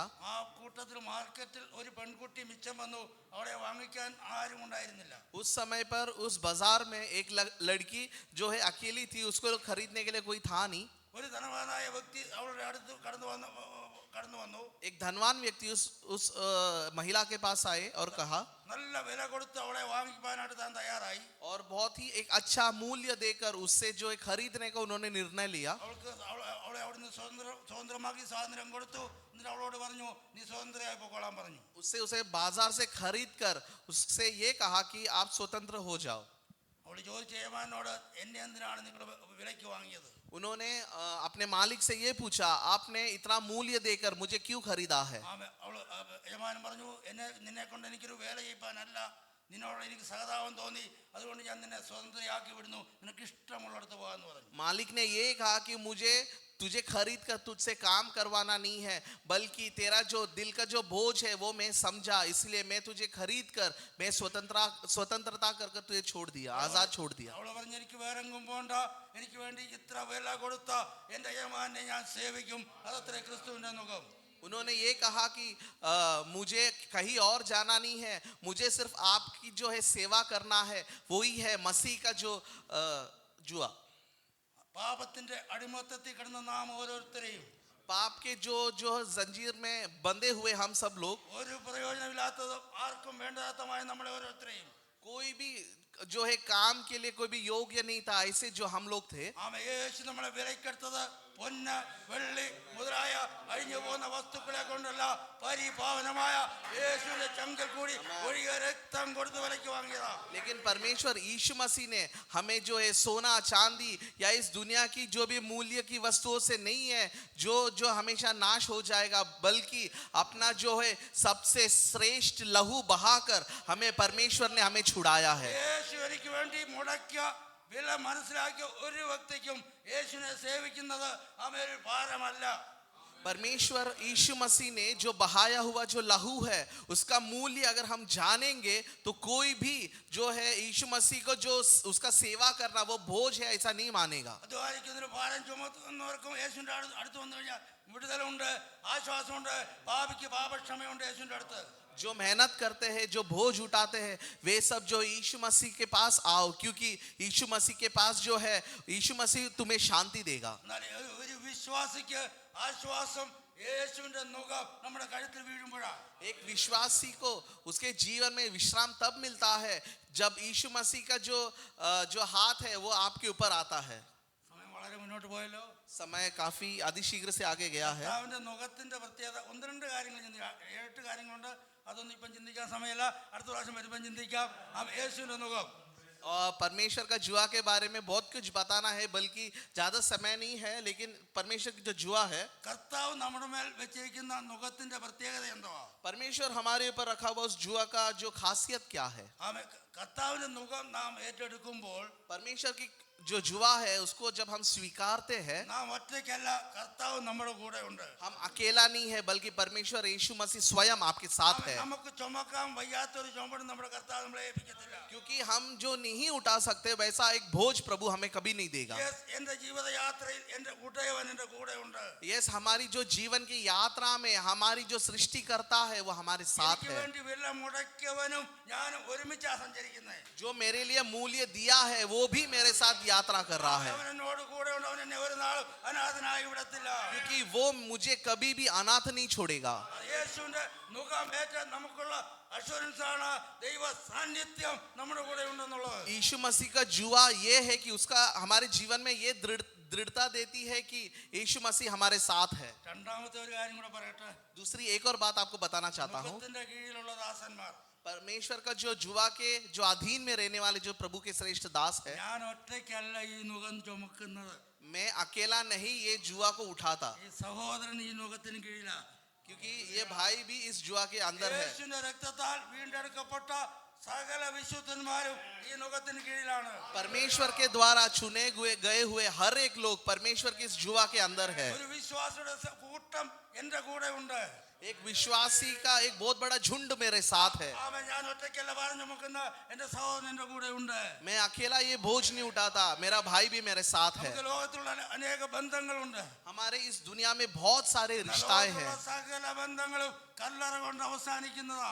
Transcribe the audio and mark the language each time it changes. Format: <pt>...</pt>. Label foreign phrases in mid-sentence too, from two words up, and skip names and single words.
<ml>ആ കൂട്ടത്തിൽ മാർക്കറ്റിൽ ഒരു പെൺകുട്ടി മിച്ചം വന്നു, അവളെ വാങ്ങിക്കാൻ ആരും ഉണ്ടായിരുന്നില്ല.</ml> <hi>उस समय पर उस बाजार में एक लड़की जो है अकेली थी, उसको खरीदने के लिए कोई था नहीं।</hi> <ml>ഒരു ധനവാനായ വ്യക്തി അവളുടെ അടുത്ത് കടന്നു വന്നു.</ml> <hi>एक धनवान व्यक्ति उस महिला के पास आए और कहा,</hi> <ml>നല്ല വില കൊടുത്ത് അവളെ വാങ്ങിക്കാനായിട്ട് താൻ തയ്യാറായി.</ml> <hi>और बहुत ही एक अच्छा मूल्य देकर उससे जो है खरीदने का उन्होंने निर्णय लिया।</hi> <ml>അവളെ അവിടുന്ന് സ്വതന്ത്രമാക്കി സ്വാതന്ത്ര്യം കൊടുത്തു. എന്നിട്ട് അവളോട് പറഞ്ഞു നീ സ്വതന്ത്രയായി പോയിക്കൊള്ളാൻ പറഞ്ഞു.</ml> <hi>उससे उसे बाजार से खरीद कर उससे ये कहा कि आप स्वतंत्र हो जाओ।</hi> <ml>അവൾ ചോദിച്ച യജമാനോട് എന്നെ എന്തിനാണ് നിങ്ങൾ വിലയ്ക്ക് വാങ്ങിയത്?</ml> <hi>उन्होंने अपने मालिक से ये पूछा, आपने इतना मूल्य देकर मुझे क्यों खरीदा है?</hi> <ml>യജമാനൻ പറഞ്ഞു നിന്നെ കൊണ്ട് എനിക്കൊരു വേല ചെയ്യിപ്പാനല്ല, നിന്നോട് എനിക്ക് സഹതാപം തോന്നി, അതുകൊണ്ട് ഞാൻ നിന്നെ സ്വതന്ത്രയാക്കി വിടുന്നു, നിനക്ക് ഇഷ്ടമുള്ളിടത്ത് പോകാന്ന് പറഞ്ഞു.</ml> <hi>मालिक ने ये कहा कि मुझे तुझे खरीद कर तुझसे काम करवाना नहीं है, बल्कि तेरा जो दिल का जो बोझ है वो मैं समझा, इसलिए मैं तुझे खरीद कर मैं स्वतंत्रता कर तुझे छोड़ दिया, आजाद छोड़ दिया।</hi> <ml>അവൾ പറഞ്ഞു എനിക്ക് വേറെങ്ങും പോണ്ട, എനിക്ക് വേണ്ടി ഇത്ര വില കൊടുത്ത എന്റെ യജമാനെ ഞാൻ സേവിക്കും, അതത്ര ക്രിസ്തുവിന്റെ മുഖം.</ml> <hi>उन्होंने ये कहा कि मुझे कहीं और जाना नहीं है, मुझे सिर्फ आपकी जो है सेवा करना है, वही है मसीह का जो जुआ।</hi> <ml>പാപത്തിന്റെ അടിമത്തത്തിൽ കിടന്ന നാം ഓരോരുത്തരെയും,</ml> <hi>पाप के जो जंजीर में बंधे हुए हम सब लोग,</hi> <ml>ഒരു പ്രയോജനമില്ലാത്തതും ആർക്കും വേണ്ടാത്തതുമായ നമ്മളെ ഓരോരുത്തരെയും,</ml> <hi>कोई भी जो है काम के लिए कोई भी योग्य नहीं था, ऐसे जो हम लोग थे,</hi> <ml>യേശു നമ്മളെ വിലക്കെടുത്തത് പൊന്ന് വെള്ളി മുതലായ അഴിഞ്ഞു പോകുന്ന വസ്തുക്കളെ കൊണ്ടല്ല പരിപാവനമായ യേശുവിന്റെ ചങ്കിൽ കൂടി ഒഴുകിയ രക്തം കൊടുത്ത് വിലയ്ക്ക് വാങ്ങിയതാ.</ml> <hi>लेकिन परमेश्वर यीशु मसीह ने हमें जो है सोना चांदी या इस दुनिया की जो भी मूल्य की वस्तुओं से नहीं है जो जो हमेशा नाश हो जाएगा, बल्कि अपना जो है सबसे श्रेष्ठ लहू बहाकर हमें परमेश्वर ने हमें छुड़ाया है.</hi> <ml>യേശു എനിക്ക് വേണ്ടി മുടക്കിയ വില മനസ്സിലാക്കിയ ഒരു വ്യക്തിക്കും യേശുവിനെ സേവിക്കുന്നത് ഒരു ഭാരമല്ല.</ml> <hi>परमेश्वर यीशु मसीह ने जो बहाया हुआ जो लहू है उसका मूल्य अगर हम जानेंगे तो कोई भी जो है यीशु मसीह को जो उसका सेवा करना वो बोझ है ऐसा नहीं मानेगा.</hi> <ml>അധ്വാനിക്കുന്നതിന് ഭാരം ചുമത്തുന്നവർക്കും യേശുവിന്റെ അടുത്ത് വന്നു കഴിഞ്ഞാൽ വിടുതലുണ്ട്, ആശ്വാസമുണ്ട്, പാപിക്ക് പാപക്ഷമയുണ്ട് യേശുവിന്റെ അടുത്ത്.</ml> <hi>जो मेहनत करते हैं, जो बोझ उठाते हैं, वे सब जो यीशु मसीह के पास आओ, क्योंकि यीशु मसीह के पास जो है यीशु मसीह तुम्हें शांति देगा.</hi> <ml>എന്നാൽ ഒരു വിശ്വാസിക്ക് ആശ്വാസം യേശുവിന്റെ നുകം നമ്മുടെ കഴുത്തിൽ വീഴുമ്പോഴാണ്.</ml> <hi>एक विश्वासी को उसके जीवन में विश्राम तब मिलता है जब यीशु मसीह का जो हाथ है वो आपके ऊपर आता है.</hi> <ml>സമയം വളരെ മുന്നോട്ട് പോയല്ലോ.</ml> <hi>समय काफी अधिशीघ्र से आगे गया है.</hi> <ml>കർത്താവിന്റെ നുകത്തിന്റെ പ്രത്യേകത ഒന്ന് രണ്ട് കാര്യങ്ങൾ ചിന്തിക്കാം. 7 കാര്യങ്ങളുണ്ട്, അതൊന്നും ഇപ്പം ചിന്തിക്കാൻ സമയമില്ല, അടുത്ത പ്രാവശ്യം വരുമ്പം ചിന്തിക്കാം. യേശുവിന്റെ നുകം.</ml> <hi>और परमेश्वर का जुआ के बारे में बहुत कुछ बताना है, बल्कि ज्यादा समय नहीं है, लेकिन परमेश्वर की जो जुआ है,</hi> <ml>കർത്താവ് നമ്മുടെ മേൽ വെച്ചിരിക്കുന്ന നുകത്തിന്റെ പ്രത്യേകത എന്തുവാ?</ml> <hi>परमेश्वर हमारे ऊपर रखा हुआ उस जुआ का जो खासियत क्या है.</hi> <ml>കർത്താവിന്റെ നുകം നാം ഏറ്റെടുക്കുമ്പോൾ</ml> <hi>परमेश्वर की जो जुआ है उसको जब हम स्वीकारते हैं,</hi> <ml>നാം ഒറ്റയ്ക്കല്ല, കർത്താവ് നമ്മുടെ കൂടെ ഉണ്ട്.</ml> <hi>हम अकेला नहीं है, बल्कि परमेश्वर यीशु मसीह स्वयं आपके साथ है.</hi> <ml>നമുക്ക് ചുമക്കാൻ വയ്യാത്തൊരു ചുമട് നമ്മുടെ കർത്താവ് നമ്മളെ ഏൽപ്പിക്കത്തില്ല.</ml> <hi>क्योंकि हम जो नहीं उठा सकते वैसा एक बोझ प्रभु हमें कभी नहीं देगा.</hi> <ml>എന്റെ ജീവിതയാത്രയിൽ എന്റെ കൂട്ടയവൻ എന്റെ കൂടെ ഉണ്ട്.</ml> <hi>यस, हमारी जो जीवन की यात्रा में हमारी जो सृष्टि करता है वो हमारे साथ</hi> <ml>എനിക്ക്</ml> <hi>है.</hi> <ml>വേണ്ടി വില മുടക്കിയവനും ഞാനും ഒരുമിച്ചാ സഞ്ചരിക്കുന്നത്.</ml> <hi>जो मेरे लिए मूल्य दिया है वो भी मेरे साथ यात्रा कर रहा है.</hi> <ml>അവൻ എന്നോട് കൂടെ ഉണ്ട്, അവൻ എന്നെ ഒരു നാളും അനാഥനായി വിടത്തില്ല.</ml> <hi>क्योंकि वो मुझे कभी भी अनाथ नहीं छोड़ेगा.</hi> <ml>യേശുവിന്റെ മുഖം ഏറ്റ നമുക്കുള്ള അഷ്വറൻസ് ആണ് ദൈവ സാന്നിധ്യം നമ്മുടെ കൂടെ ഉണ്ടെന്നുള്ളത്.</ml> <hi>यीशु मसीह का जुआ ये है कि उसका हमारे जीवन में ये दृढ़ता देती है कि यीशु मसीह हमारे साथ है.</hi> <ml>രണ്ടാമത്തെ ഒരു കാര്യം കൂടെ പറയട്ടെ.</ml> <hi>दूसरी एक और बात आपको बताना चाहता हूँ.</hi> <ml>മുഖത്തിന്റെ കീഴിലുള്ള ദാസന്മാർ,</ml> <hi>परमेश्वर का जो जुआ के जो अधीन में रहने वाले जो प्रभु के श्रेष्ठ दास है,</hi> <ml>ഞാൻ ഒറ്റയ്ക്കല്ല ഈ നുകം ചുമക്കുന്നത്.</ml> <hi>मैं अकेला नहीं ये जुआ को उठाता,</hi> <ml>ഈ സഹോദരൻ ഈ നുകത്തിന് കീഴിലാണ്.</ml> <hi>क्योंकि ये भाई भी इस जुआ के अंदर है.</hi> <ml>യേശുവിന്റെ രക്തത്താൽ വീണ്ടെടുക്കപ്പെട്ട സകല വിശുദ്ധന്മാരും ഈ നുകത്തിന് കീഴിലാണ്.</ml> <hi>परमेश्वर के द्वारा चुने गए हुए हर एक लोग परमेश्वर के इस जुआ के अंदर है.</hi> <ml>ഒരു വിശ്വാസിയുടെ കൂട്ടം എന്റെ കൂടെ ഉണ്ട്.</ml> <hi>एक विश्वासी का एक बहुत बड़ा झुंड मेरे साथ है.</hi> <ml>ഞാൻ ഒറ്റയ്ക്കല്ല ഭാരം ചുമക്കുന്ന എന്റെ സഹോദരൻ എന്റെ കൂടെ ഉണ്ട്.</ml> <hi>मैं अकेला ये बोझ नहीं उठाता, मेरा भाई भी मेरे साथ है.</hi> <ml>നമുക്ക് ലോകത്തിലുള്ള അനേക ബന്ധങ്ങളുണ്ട്.</ml> <hi>हमारे इस दुनिया में बहुत सारे रिश्ताएं हैं,</hi> <ml>സകല ബന്ധങ്ങളും കല്ലറ കൊണ്ട് അവസാനിക്കുന്നതാ.</ml>